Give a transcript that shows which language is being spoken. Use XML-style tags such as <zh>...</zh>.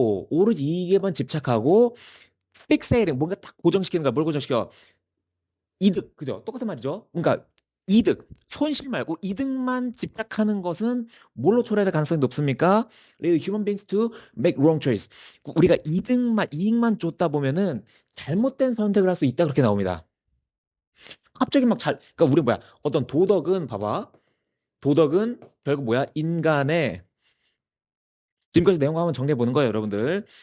<ko>오로지 이익에만 집착하고, fixating. 뭔가 딱 고정시키는 거야. 뭘 고정시켜? 이득, 그죠? 똑같은 말이죠. 그러니까 이득, 손실 말고 이득만 집착하는 것은 뭘로 초래될 가능성이 높습니까?</ko> <en>Lead human beings to make wrong choice.</en> <ko>우리가 이익만 쫓다 보면은 잘못된 선택을 할 수 있다 그렇게 나옵니다. 갑자기 그러니까 우리 뭐야? 어떤 도덕은 봐봐. 도덕은 결국 뭐야? 인간의 지금까지 내용 한번 정리해 보는 거예요, 여러분들.</ko>